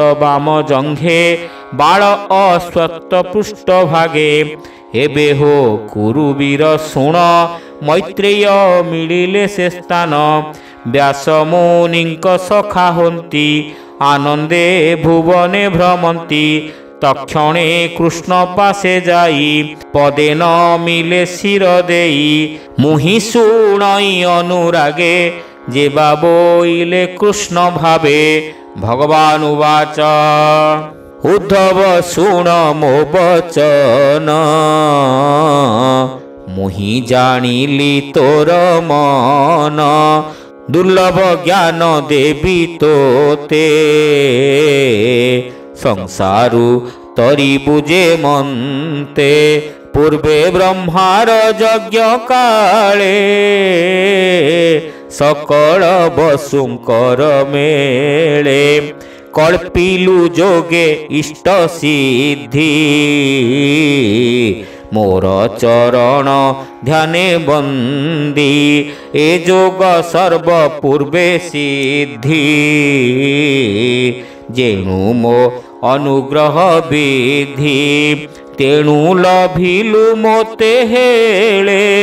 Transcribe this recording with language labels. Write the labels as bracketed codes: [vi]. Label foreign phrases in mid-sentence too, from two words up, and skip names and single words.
[or] ବାମ ଜଙ୍ଘେ ବାଲ ଅଶ୍ୱତ୍ଥ ପୃଷ୍ଠ ଭାଗେ ଏବେ ହୋ କୁରୁବୀର ଶୁଣ ମୈତ୍ରେୟ ମିଳିଲେ ସେ ସ୍ଥାନ ବ୍ୟାସ ମୁନିଙ୍କ ସଖା ହୋନ୍ତି ଆନନ୍ଦେ ଭୁବନେ ଭ୍ରମନ୍ତି ତକ୍ଷଣେ କୃଷ୍ଣ ପାସେ ଯାଇ ପଦେ ନ ମିଳେ ଶିର ଦେଇ ମୁହିଁ ଶୁଣଇ ଅନୁରାଗେ ଯେ ବୋଇଲେ କୃଷ୍ଣ ଭାବେ ଭଗବାନ [sa] उवाच। [or] ଉଦ୍ଧବ ଶୁଣ ମୋ ବଚନ ମୁହିଁ ଜାଣିଲି ତୋର ମନ ଦୁର୍ଲଭ ଜ୍ଞାନ ଦେବି ତୋତେ ସଂସାରୁ ତରି ବୁଝେ ମନତେ ପୂର୍ବେ ବ୍ରହ୍ମାର ଯଜ୍ଞ କାଳେ ସକଳ ବସୁଙ୍କର ମେଳେ କଳ୍ପିଲୁ ଯୋଗେ ଇଷ୍ଟ ସିଦ୍ଧି ମୋର ଚରଣ ଧ୍ୟାନେ ବନ୍ଦି ଏ ଯୋଗ ସର୍ବ ପୂର୍ବେ ସିଦ୍ଧି ଯେଣୁ ମୋ ଅନୁଗ୍ରହ ବିଧି ତେଣୁ ଲଭିଲୁ ମୋତେ ହେଲେ